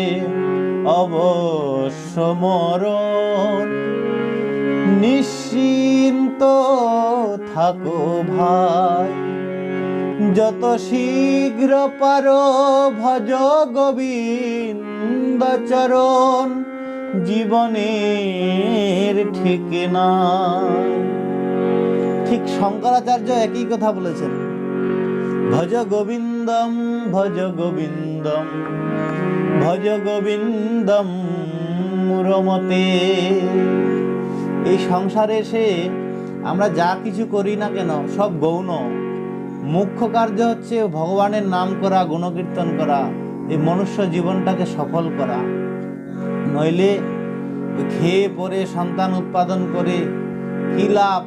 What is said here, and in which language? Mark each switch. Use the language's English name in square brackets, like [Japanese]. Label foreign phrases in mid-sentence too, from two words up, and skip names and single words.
[Bangla] অবশ্য মরণ, নিশ্চিন্ত থাকো ভাই, যত শীঘ্র পারো ভজ গোবিন্দ চরণ, জীবনের ঠিক না। ঠিক শঙ্করাচার্য একই কথা বলেছেন, [Sanskrit] ভজ গোবিন্দম ভজ গোবিন্দম ভজ গোবিন্দম রমতে। [Bangla] এই সংসারে এসে আমরা যা কিছু করি না কেন সব গৌণ। মুখ্য কার্য হচ্ছে ভগবানের নাম করা, গুণকীর্তন করা, এই মনুষ্য জীবনটাকে সফল করা। নইলে খেয়ে পরে সন্তান উৎপাদন করে কি লাভ?